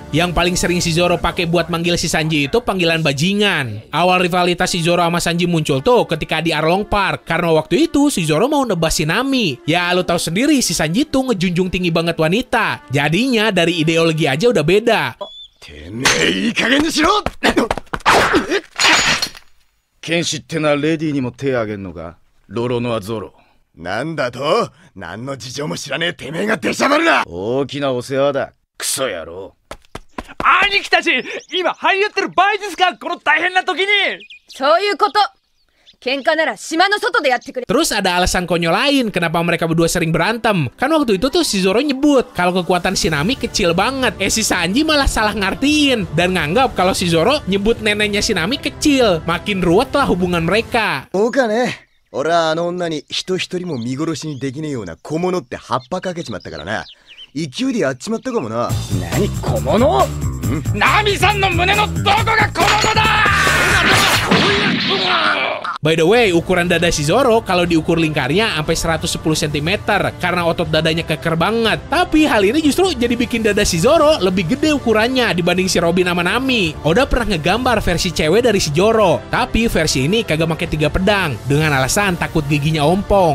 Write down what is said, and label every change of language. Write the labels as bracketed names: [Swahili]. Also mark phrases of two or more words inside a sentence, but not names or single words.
[Indonesian] Yang paling sering si Zoro pakai buat manggil si Sanji itu panggilan bajingan. Awal rivalitas si Zoro sama Sanji muncul tuh ketika di Arlong Park, karena waktu itu si Zoro mau nebas si Nami. Ya lu tahu sendiri si Sanji tuh ngejunjung tinggi banget wanita. Jadinya dari ideologi aja udah beda. [Japanese] Kenshi ってなレディにも手あげんのか、ロロノアゾロ。なんだと？何の事情も知らねえてめえが出しゃばるな。大きなお世話だ。クソ野郎。兄貴たち、今張り合ってる場合ですか、この大変な時に。そういうこと。喧嘩なら島の外でやってくれ。 [Indonesian] Terus ada alasan konyol lain kenapa mereka berdua sering berantem. Kan waktu itu tuh si Zoro nyebut kalau kekuatan si Nami kecil banget. Si Sanji malah salah ngartiin dan nganggap kalau si Zoro nyebut neneknya si Nami kecil. Makin ruwet lah hubungan mereka. [Japanese] Bukan 俺はあの女に人一人も見殺しにできねえような小物って葉っぱかけちまったからな。勢いでやっちまったかもな。何小物？ナミさんの胸のどこが小物だ！ [English] By the way, [Indonesian] ukuran dada si Zoro kalau diukur lingkarnya sampai 110 cm karena otot dadanya keker banget. Tapi hal ini justru jadi bikin dada si Zoro lebih gede ukurannya dibanding si Robin sama Nami. Oda pernah ngegambar versi cewek dari si Zoro, tapi versi ini kagak pakai 3 pedang dengan alasan takut giginya ompong.